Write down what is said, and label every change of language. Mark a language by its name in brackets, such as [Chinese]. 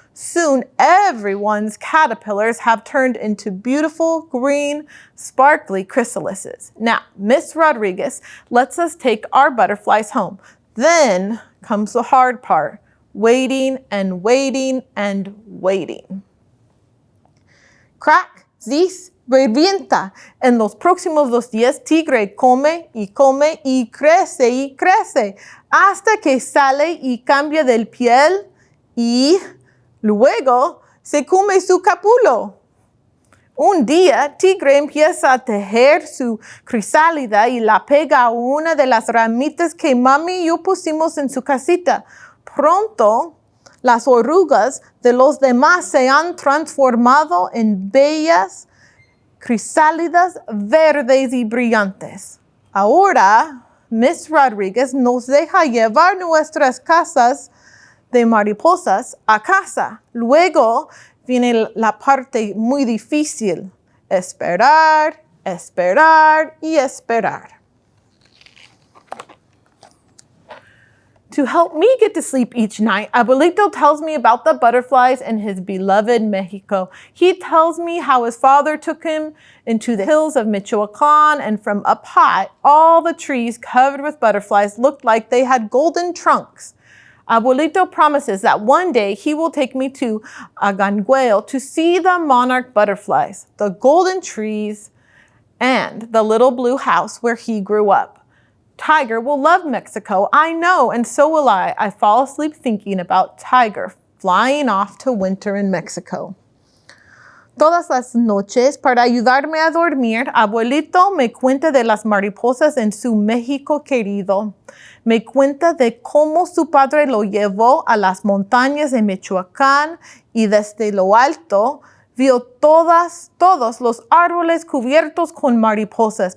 [English] Soon, everyone's caterpillars have turned into beautiful, green, sparkly chrysalises. Now, Miss Rodriguez lets us take our butterflies home. Then comes the hard part, waiting and waiting and waiting. [Spanish] Crack, zis, revienta. En los próximos 2 días, Tigre come y crece hasta que sale y cambia de piel y luego se come su capulo. Un día, Tigre empieza a tejer su crisálida y la pega a una de las ramitas que Mami y yo pusimos en su casita. Pronto, las orugas de los demás se han transformado en bellas crisálidas verdes y brillantes. Ahora, Miss Rodriguez nos deja llevar nuestras casas de mariposas a casa. Luego viene la parte muy difícil. Esperar, esperar y esperar. [English] To help me get to sleep each night, Abuelito tells me about the butterflies in his beloved Mexico. He tells me how his father took him into the hills of Michoacan, and from up high, all the trees covered with butterflies looked like they had golden trunks. Abuelito promises that one day he will take me to Agangueo to see the monarch butterflies, the golden trees, and the little blue house where he grew up. Tiger will love Mexico, I know, and so will I. I fall asleep thinking about Tiger flying off to winter in Mexico. [Spanish] Todas las noches, para ayudarme a dormir, Abuelito me cuenta de las mariposas en su México querido. Me cuenta de cómo su padre lo llevó a las montañas de Michoacán y desde lo alto vio todos los árboles cubiertos con mariposas.